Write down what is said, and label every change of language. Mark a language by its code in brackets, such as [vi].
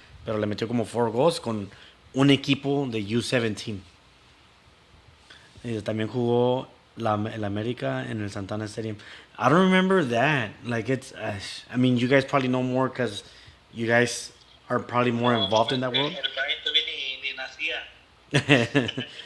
[es] Pero le metió como 4 goals con un equipo de U17. Y también jugó el América en el Santana Stadium. [en] I don't remember that. Like it's, I mean, you guys probably know more because you guys are probably more involved in that world. [es] El Brian todavía ni nacía.